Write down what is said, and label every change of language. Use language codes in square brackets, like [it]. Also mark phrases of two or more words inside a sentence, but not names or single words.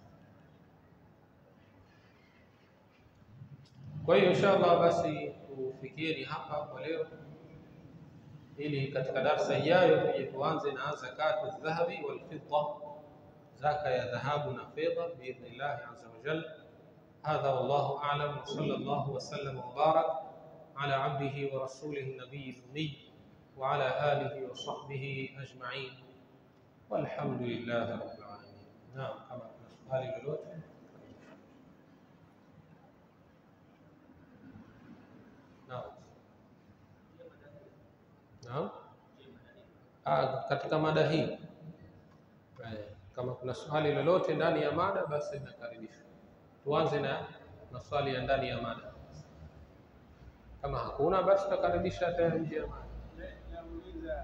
[sw] Kwa hiyo inshallah basi tufikieni hapa kwa leo, ili katika darasa ijayo tuje tuanze na [ar] زكاة الذهب والفضة, [sw] zaka ya dhahabu na fedha [ar] بإذن الله عز وجل. هذا والله أعلم، وصلى الله وسلم وبارك على عبده ورسوله النبي الأمي وعلى آله وصحبه أجمعين، والحمد لله رب العالمين. نعم، كما سؤال للوت. [sw] نعم katika mada hii, kama kuna swali lolote ndani ya mada, basi nakaribisha. Tuanze na maswali ya ndani ya mada. Kama hakuna, basi tutakaribisha hata nje ya mada. Nauliza